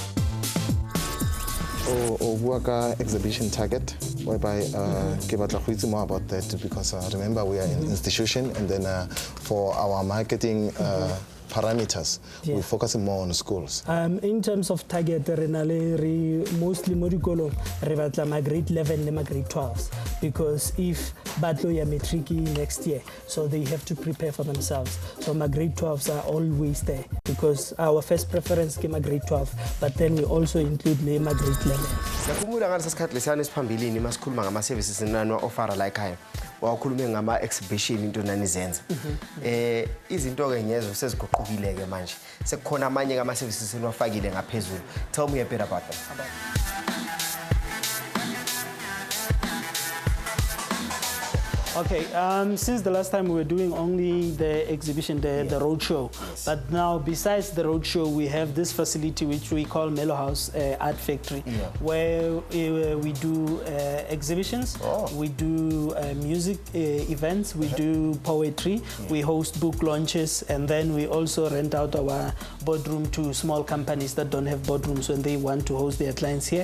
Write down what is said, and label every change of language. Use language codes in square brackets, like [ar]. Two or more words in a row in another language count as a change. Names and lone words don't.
[en] Work exhibition target, whereby give more about that, because remember we are an institution, and then for our marketing parameters, we focus more on schools. In terms of target, mostly my grade 11 and my grade 12, because if [st] batlo ya [en] matric next year, so they have to prepare for themselves. So my grade 12s are always there, because our first preference is my grade 12, but then we also include my grade 11. [zu] Siyakhumula ngalesi sikhathi lesiyana esiphambilini masikhuluma ngama-services nani wa-ofara la ekhaya wakhulume ngama-exhibition into nanizenza. Izinto-ke ngezo seziguqukile-ke manje sekukhona amanye kama-services eniwafakile ngaphezulu. [en] Tell me a bit about them. Okay, since the last time we were doing only the exhibition, the road show. Yes. But now, besides the road show, we have this facility which we call Mellow House Art Factory, where we do exhibitions, we do music events, we do poetry, we host book launches, and then we also rent out our boardroom to small companies that don't have boardrooms when they want to host their clients here.